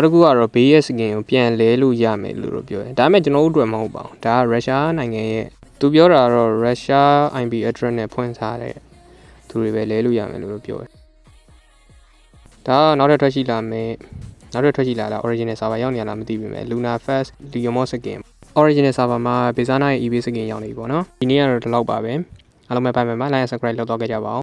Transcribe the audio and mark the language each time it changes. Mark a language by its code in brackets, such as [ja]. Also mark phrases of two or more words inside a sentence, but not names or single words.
[my] တစ်ခုကတော့ဘေးရဲ့ skin ကိုပြန်လဲလို့ရမယ်လို့တော့ပြောတယ်ဒါပေမဲ့ကျွန်တော်တို့အတွက်မဟုတ်ပါဘူးဒါကရုရှားနိုင်ငံရဲ့သူပြောတာတော့ရုရှား [en] IP address [my] နဲ့ဖွင့်ထားတဲ့သူတွေပဲလဲလို့ရမယ်လို့ပြောတယ်ဒါကနောက်ထပ်ထွက်ရှိလာမယ်နောက်ထပ်ထွက်ရှိလာတာ [en] original server [my] ရောက်နေရလားမသိဘူးပဲ Luna Fast Leomon skin [en] original server [my] မှာ Bizarre ရဲ့ [en] eBay skin [my] ရောက်နေပြီပေါ့နော်ဒီနေ့ကတော့ဒီလောက်ပါပဲအားလုံးပဲ [en] bye bye like and subscribe [my] လုပ်တော့ကြပါအောင်